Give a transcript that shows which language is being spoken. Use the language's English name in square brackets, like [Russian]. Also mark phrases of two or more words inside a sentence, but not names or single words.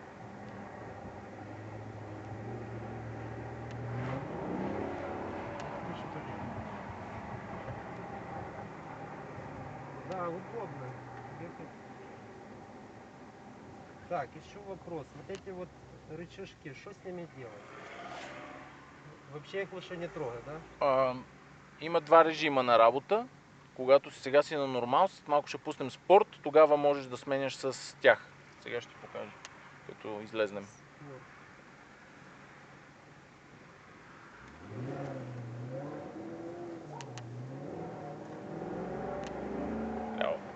[Russian] Да, удобно. Так, еще вопрос. Вот эти вот рычажки, что с ними делать? Вообще их лучше не трогать, да? [Bulgarian] Има два режима на работа. Когато сега си на нормал, след малко ще пуснем спорт, тогава можеш да сменяш с тях. Сега ще ти покажа, като излезнем. Ляво.